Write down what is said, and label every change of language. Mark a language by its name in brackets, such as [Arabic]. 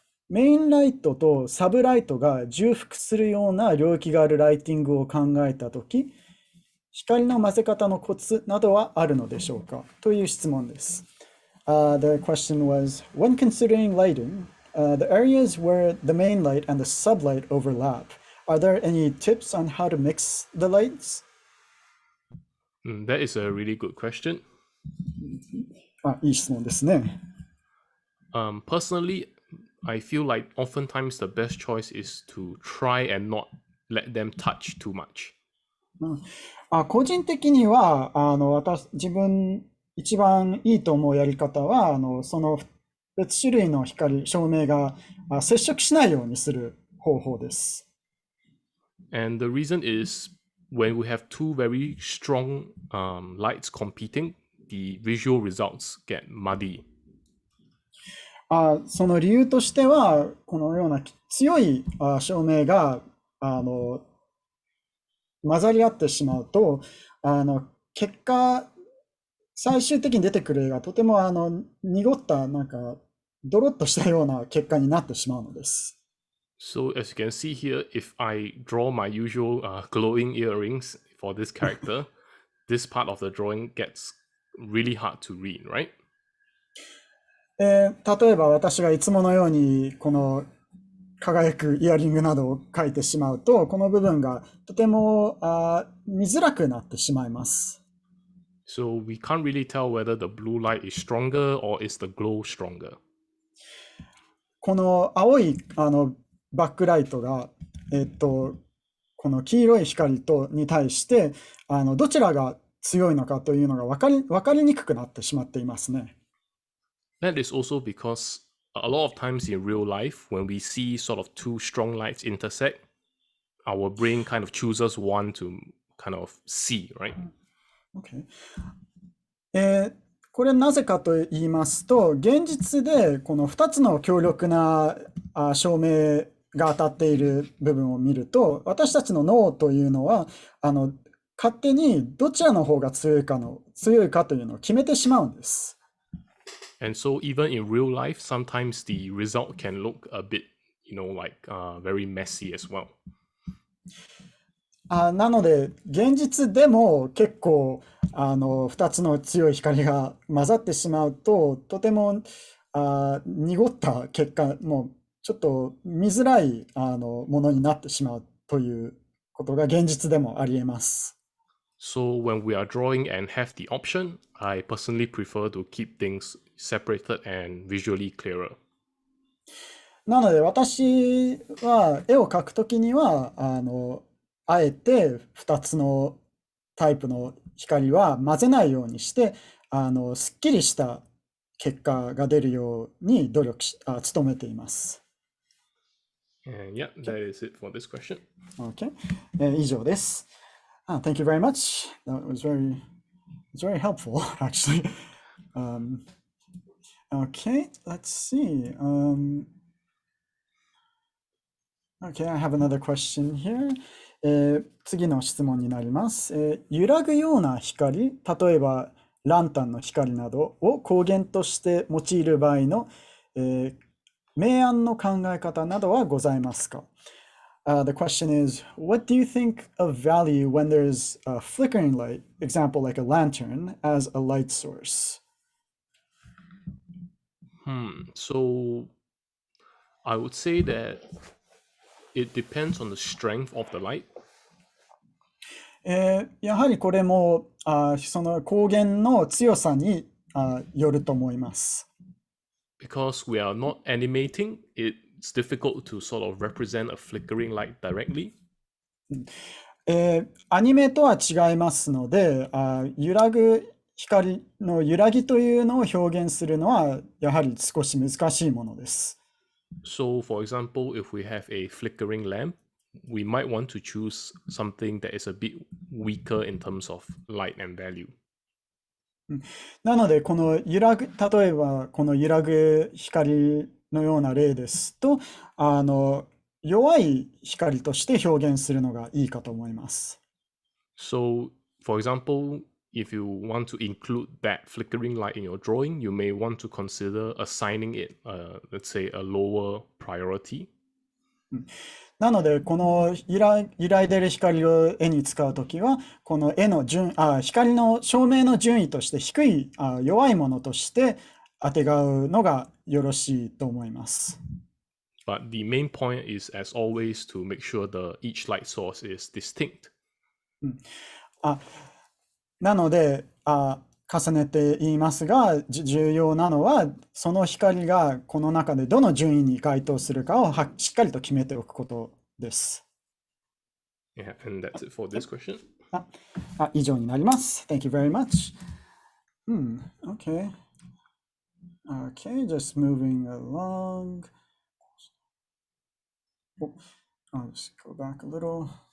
[Japanese] メインライトとサブライトが重複するような領域があるライティングを考えたとき、光の混ぜ方のコツなどはあるのでしょうかという質問です。 [English] The question was, when considering lighting, the areas where the main light and the sublight overlap, are there any tips on how to mix the lights? That is a really good question. [Japanese] いい質問ですね。 [English] Personally, I feel like oftentimes the best choice is to try and not let them touch too much. [Japanese] 個人的には、自分一番いいと思うやり方は、その別種類の光、照明が接触しないようにする方法です。 [English] And the reason is when we have two very strong lights competing, the visual results get muddy. [Japanese] その理由としては、このような強い照明が混ざり合ってしまうと、結果、最終的に出てくる絵がとても濁った、なんか、ドロッとしたような結果になってしまうのです。 [English] So as you can see here, if I draw my usual glowing earrings for this character, this part of the drawing gets really hard to read, right? [Japanese] 例えば私がいつものようにこの輝くイヤリングなどを描いてしまうと、この部分がとても見づらくなってしまいます。 [English] So we can't really tell whether the blue light is stronger or is the glow stronger. [Japanese] この青いバックライトが、この黄色い光に対してどちらが強いのかというのが分かりにくくなってしまっていますね。 [English] That is also because a lot of times in real life, when we see sort of two strong lights intersect, our brain kind of chooses one to kind of see, right? Okay. [Japanese] これなぜかと言いますと、現実でこの2つの強力な照明が当たっている部分を見ると、私たちの脳というのは勝手にどちらの方が強いかというのを決めてしまうんです。 [English] And so even in real life, sometimes the result can look a bit, like very messy as well. [Japanese] なので現実でも結構2つの強い光が混ざってしまうととても濁った結果、もうちょっと見づらいものになってしまうということが現実でもありえます。 [English] So when we are drawing and have the option, I personally prefer to keep things separated and visually clearer. [Japanese] なので私は絵を描くときにはあえて2つのタイプの光は混ぜないようにしてすっきりした結果が出るように努めています。 [English] And yeah, that is it for this question. Okay. [Japanese] 以上です。 [English] Thank you very much. That was very helpful, actually. Okay, let's see. Okay, I have another question here. [Japanese] 次の質問になります。揺らぐような光、例えばランタンの光などを光源として用いる場合の、明暗の考え方などはございますか？ [English] The question is, what do you think of value when there's a flickering light, example like a lantern, as a light source? So I would say that it depends on the strength of the light. [Japanese] やはりこれもその光源の強さによると思います。 [English] Because we are not animating, it's difficult to sort of represent a flickering light directly. [Japanese] アニメとは違いますので、揺らぐ光の揺らぎというのを表現するのはやはり少し難しいものです。 [English] So, for example, if we have a flickering lamp, we might want to choose something that is a bit weaker in terms of light and value. [Japanese] なので、例えばこの揺らぐ光のような例ですと、弱い光として表現するのがいいかと思います。 [English] So, for example, if you want to include that flickering light in your drawing, you may want to consider assigning it, let's say, a lower priority. [Japanese] なので、この揺らいでる光を絵に使うときは、この絵の光の照明の順位として低い、弱いものとして当てがうのがよろしいと思います。 [English] But the main point is, as always, to make sure each light source is distinct. [Japanese] なので、重ねて言いますが、重要なのは、その光がこの中でどの順位に該当するかをしっかりと決めておくことです。 [English] Yeah, and that's it for this question. [Japanese] 以上になります。 [English] Thank you very much. Okay. Okay, just moving along. I'll just go back a little.